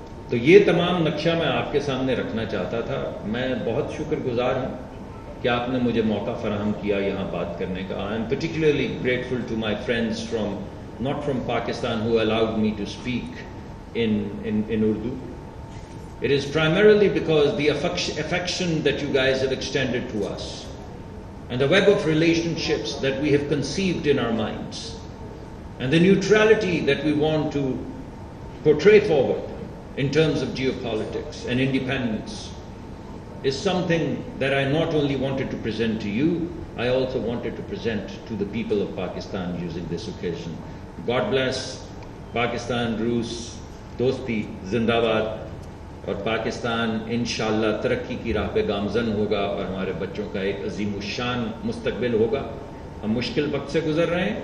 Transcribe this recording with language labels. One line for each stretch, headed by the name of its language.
Urdu: تو یہ تمام نقشہ میں آپ کے سامنے رکھنا چاہتا تھا. میں بہت شکر گزار ہوں کہ آپ نے مجھے موقع فراہم کیا یہاں بات کرنے کا.
English: I am particularly grateful to my friends not from Pakistan who allowed me to speak in Urdu. It is primarily because the affection that you guys have extended to us and the web of relationships that we have conceived in our minds and the neutrality that we want to portray forward in terms of geopolitics and independence is something that I not only wanted to present to you, I also wanted to present to the people of Pakistan using this occasion. God bless Pakistan,
Urdu: Roos, Dosti, Zindabad. اور پاکستان انشاءاللہ ترقی کی راہ پہ گامزن ہوگا اور ہمارے بچوں کا ایک عظیم الشان مستقبل ہوگا. ہم مشکل وقت سے گزر رہے ہیں